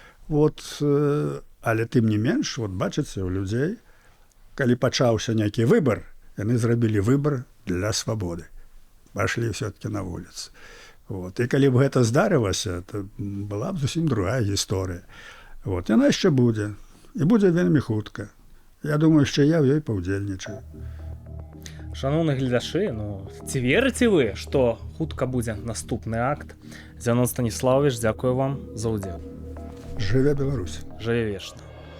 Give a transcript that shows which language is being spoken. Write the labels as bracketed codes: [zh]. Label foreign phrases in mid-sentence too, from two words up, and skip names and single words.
[be] Але тым не менш, бачыце, у людзей, калі пачаўся нейкі выбар, яны зрабілі выбар для свабоды. Пайшлі ўсё-такі на вуліцы. І калі б гэта здарылася, то была б зусім другая гісторыя. Яна яшчэ будзе. І будзе вельмі хутка. Я думаю, що я в ёй паўдзельнічаю. [uk] Шановні глядачі, [be] ці верыце вы, што хутка будзе наступны акт? Зянон Станіславович, дзякую вам за ўдзел. Жыве Беларусь. Жыве вечна.